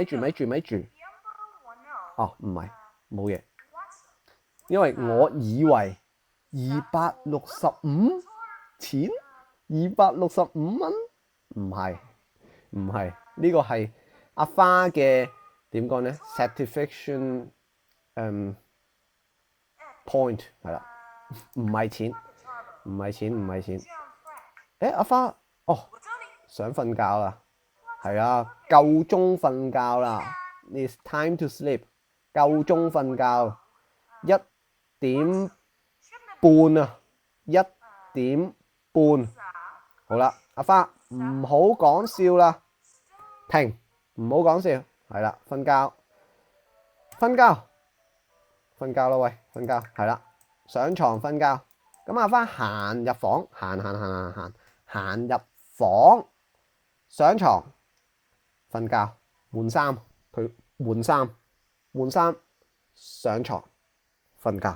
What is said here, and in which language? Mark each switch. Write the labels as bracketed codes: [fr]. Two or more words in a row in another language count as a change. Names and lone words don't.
[yue] 唔係，冇嘢。因為我以為265錢，265蚊，唔係，呢個係阿花嘅點講咧 ？ [en] satisfaction point [yue] 係啦，唔係錢。阿花想瞓覺啦，係啊，夠鐘瞓覺啦 ， [en] it's time to sleep， [yue] 夠鐘瞓覺，1點半啊，1點半，好啦，阿花唔好講笑啦，停，唔好講笑，係啦，瞓覺啦，喂，瞓覺，係啦，上床瞓覺，咁阿花行入房，行入房，上床瞓覺，換衫，佢換衫，上床瞓覺。